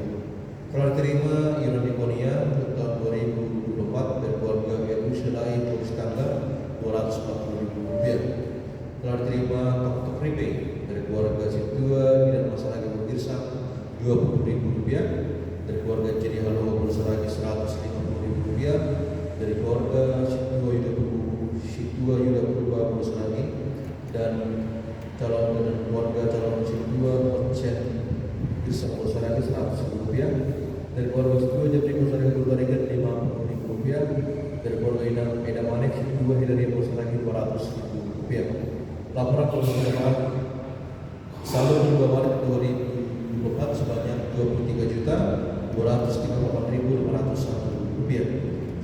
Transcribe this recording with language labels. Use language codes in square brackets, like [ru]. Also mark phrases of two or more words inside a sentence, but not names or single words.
[id] Telah diterima iuran diakonia untuk tahun 2024 dari keluarga Edu Syedai Polis Tangga Rp240.000. Telah diterima tok prepaid dari keluarga Situa dan masyarakat Girsang Rp20.000, dari keluarga Jadi Halo Bersaragi Rp150.000, dari keluarga Situa Yuda Purba Bersaragi dan keluarga calon Situa Konsen Girsang Bersaragi Rp100.000, dari keluarga Situa Jafriko Saraga Bertarigan Rp50.000, dari keluarga Eda Manek Situa Hidari Bersaragi Rp200.000. Laporan penerimaan saldo di Maret 2024 sebanyak Rp23.238.501.